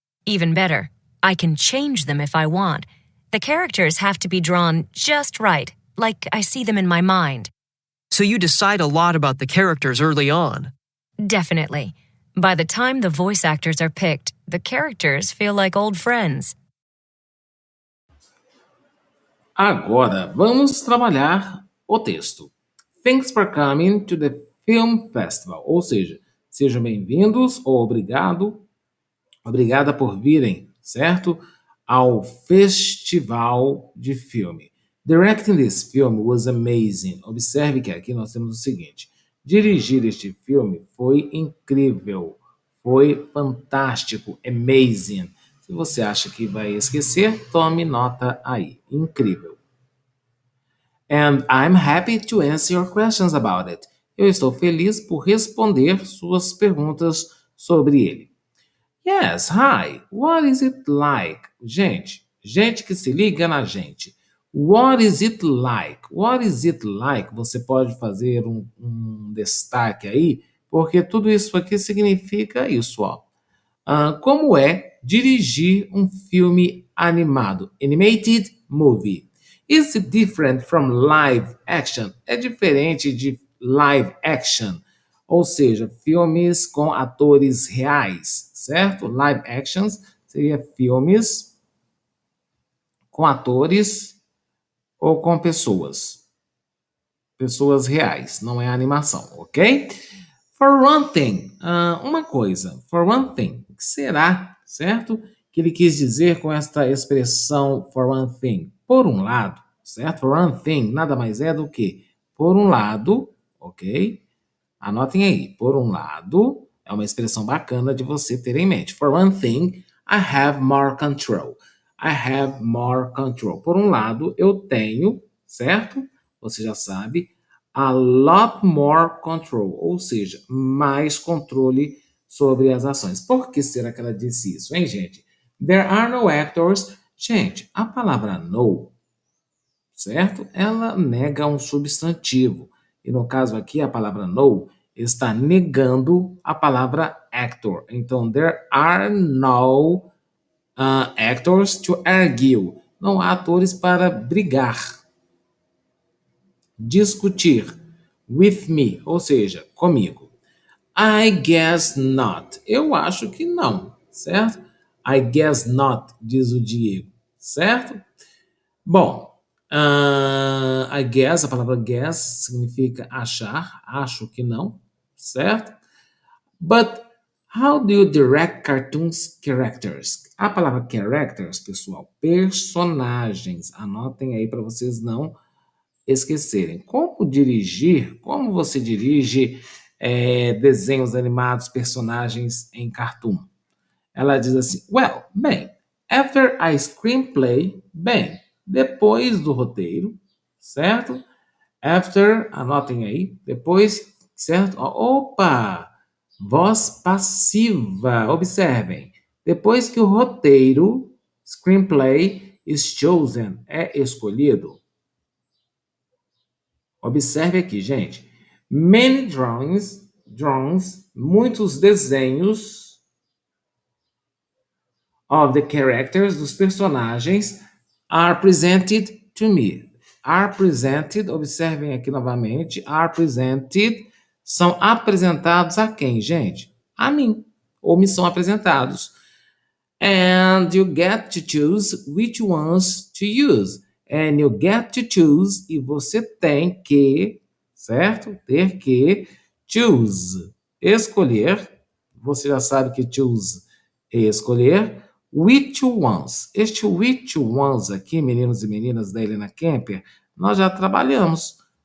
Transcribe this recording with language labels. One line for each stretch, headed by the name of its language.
English: Even better, I can change them if I want. The characters have to be drawn just right, like I see them in my mind. So you decide a lot about the characters early on. Definitely. By the time the voice actors are picked, the characters feel like old friends.
Portuguese: Agora vamos trabalhar o texto.
English: Thanks for coming to the film festival.
Portuguese: Ou seja, sejam bem-vindos ou obrigada por virem, certo? Ao festival de filme.
English: Directing this film was amazing.
Portuguese: Observe que aqui nós temos o seguinte: dirigir este filme foi incrível, foi fantástico, amazing. Se você acha que vai esquecer, tome nota aí. Incrível.
English: And I'm happy to answer your questions about it.
Portuguese: Eu estou feliz por responder suas perguntas sobre ele.
English: Yes, hi. What is it like?
Portuguese: Gente que se liga na gente.
English: What is it like? What is it like?
Portuguese: Você pode fazer um destaque aí, porque tudo isso aqui significa isso, ó. Como é dirigir um filme animado?
English: Animated movie. Is it different from live action?
Portuguese: É diferente de
English: live action,
Portuguese: ou seja, filmes com atores reais, certo? Live actions seria filmes com atores ou com pessoas reais, não é animação, ok?
English: For one thing,
Portuguese: uma coisa,
English: for one thing,
Portuguese: o que será, certo? Que ele quis dizer com esta expressão
English: for one thing?
Portuguese: Por um lado, certo?
English: For one thing
Portuguese: nada mais é do que, por um lado, ok? Anotem aí, por um lado, é uma expressão bacana de você ter em mente.
English: For one thing, I have more control. I have more control.
Portuguese: Por um lado, eu tenho, certo? Você já sabe,
English: a lot more control,
Portuguese: ou seja, mais controle sobre as ações. Por que será que ela disse isso, hein, gente?
English: There are no actors.
Portuguese: Gente, a palavra no, certo? Ela nega um substantivo. E no caso aqui, a palavra no está negando a palavra actor. Então,
English: there are no actors to argue.
Portuguese: Não há atores para brigar, discutir
English: with me,
Portuguese: ou seja, comigo.
English: I guess not.
Portuguese: Eu acho que não, certo?
English: I guess not,
Portuguese: diz o Diego, certo? Bom, I guess, a palavra guess significa achar, acho que não, certo?
English: But how do you direct cartoons characters?
Portuguese: A palavra characters, pessoal, personagens. Anotem aí para vocês não esquecerem. Como você dirige desenhos animados, personagens em cartoon? Ela diz assim, well, bem,
English: after a screenplay,
Portuguese: bem, depois do roteiro, certo? After, anotem aí, depois, certo? Opa! Voz passiva, observem. Depois que o roteiro, screenplay,
English: is chosen,
Portuguese: é escolhido. Observe aqui, gente.
English: Many drawings,
Portuguese: muitos desenhos
English: of the characters,
Portuguese: dos personagens,
English: are presented to me.
Portuguese: Are presented, observem aqui novamente,
English: are presented,
Portuguese: são apresentados a quem, gente? A mim, ou me são apresentados.
English: And you get to choose which ones to use. And you get to choose,
Portuguese: e você tem que, certo? Ter que choose, escolher. Você já sabe que choose é escolher.
English: Which ones?
Portuguese: Este which ones aqui, meninos e meninas da Helena Kemper, nós já trabalhamos.